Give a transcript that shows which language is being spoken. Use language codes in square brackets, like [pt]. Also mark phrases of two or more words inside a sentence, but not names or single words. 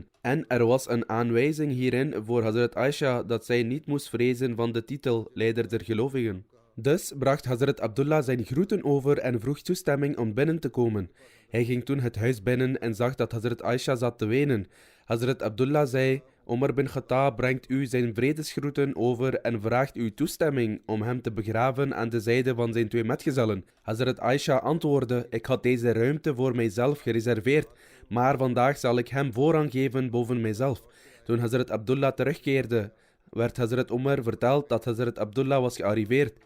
[nl] En er was een aanwijzing hierin voor Hazrat Aisha dat zij niet moest vrezen van de titel leider der gelovigen. Dus bracht Hazrat Abdullah zijn groeten over en vroeg toestemming om binnen te komen. Hij ging toen het huis binnen en zag dat Hazrat Aisha zat te wenen. Hazrat Abdullah zei: Umar bin Khattab brengt u zijn vredesgroeten over en vraagt u toestemming om hem te begraven aan de zijde van zijn 2 metgezellen. Hazrat Aisha antwoordde: ik had deze ruimte voor mijzelf gereserveerd, maar vandaag zal ik hem voorrang geven boven mijzelf. Toen Hazrat Abdullah terugkeerde, werd Hazrat Umar verteld dat Hazrat Abdullah was gearriveerd.